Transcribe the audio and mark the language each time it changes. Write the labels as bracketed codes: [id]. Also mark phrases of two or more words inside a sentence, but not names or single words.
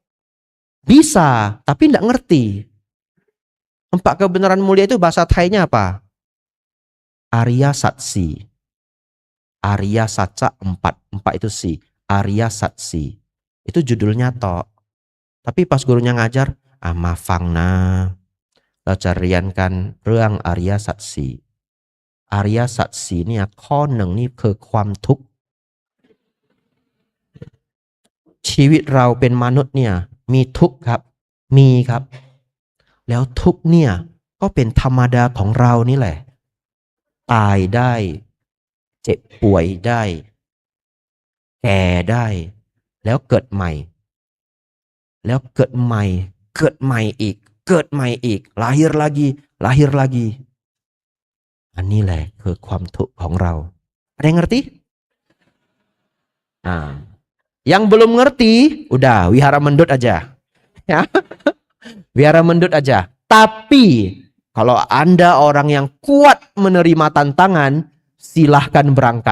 [id] Bisa, tapi enggak ngerti. 4 kebenaran mulia itu bahasa Thainya apa? Arya Satsi. Arya Satsa 4. 4 itu si. Arya Satsi. Itu judulnya tok. Tapi pas gurunya ngajar, [th] maฟังนะเราจะเรียนกันเรื่องอริยสัจสี่อริยสัจสี่เนี่ยข้อหนึ่งนี่คือความทุกข์ ชีวิตเราเป็นมนุษย์เนี่ยมีทุกข์ครับมีครับแล้วทุกข์เนี่ยก็เป็นธรรมดาของเรานี่แหละตายได้เจ็บป่วยได้แก่ได้แล้วเกิดใหม่แล้วเกิดใหม่เกิดใหม่อีกเกิดใหม่อีก [id] lahir lagi lahir lagi [th] อันนี้แหละคือความทุกข์ของเรา [id] ada yang ngerti? Nah, yang belum ngerti udah wihara mendut aja ya. Wihara mendut aja. Tapi kalau Anda orang yang kuat menerima tantangan, silahkan berangkat.